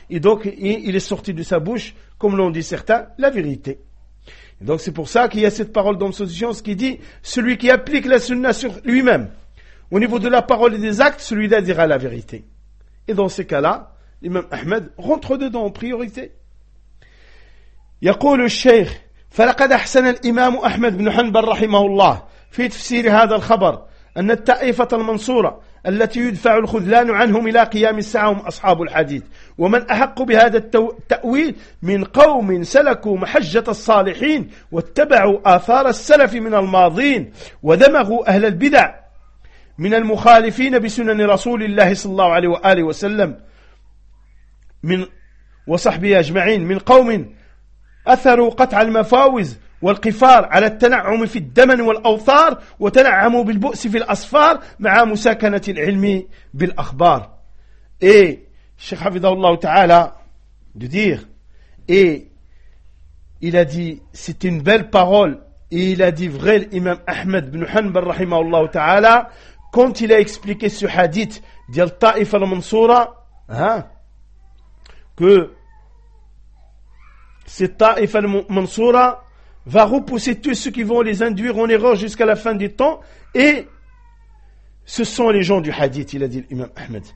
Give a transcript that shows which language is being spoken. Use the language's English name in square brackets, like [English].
[French] Et donc, il est sorti de sa bouche, comme l'ont dit certains, la vérité. Et donc, c'est pour ça qu'il y a cette parole dans cette science qui dit, celui qui applique la sunna sur lui-même, au niveau de la parole et des actes, celui-là dira la vérité. Et dans ces cas-là, l'imam Ahmed rentre dedans en priorité. [Arabic] يقول الشيخ فلقد أحسن الإمام أحمد بن حنبل رحمه الله في تفسير هذا الخبر أن التائفة المنصورة التي يدفع الخذلان عنهم إلى قيام الساعة هم أصحاب الحديث ومن أحق بهذا التأويل من قوم سلكوا محجة الصالحين واتبعوا آثار السلف من الماضين ودمغوا أهل البدع من المخالفين بسنن رسول الله صلى الله عليه وآله وسلم من وصحبه أجمعين من قوم أثروا قطع المفاوز والقفار على التنعم في الدمن والأوثار وتنعم بالبؤس في الأصفار مع مساكنة العلم بالأخبار. اي الشيخ حفظه الله تعالى [French] de dire, et il a dit, c'est une belle parole, et il a dit vrai l'imam Ahmed ibn Hanbal rahimahullah ta'ala, quand il a expliqué ce hadith d'Al Ta'if al-Mansoura, que ce Ta'if al-Mansoura va repousser tous ceux qui vont les induire en erreur jusqu'à la fin du temps, et ce sont les gens du hadith, il a dit l'imam Ahmed.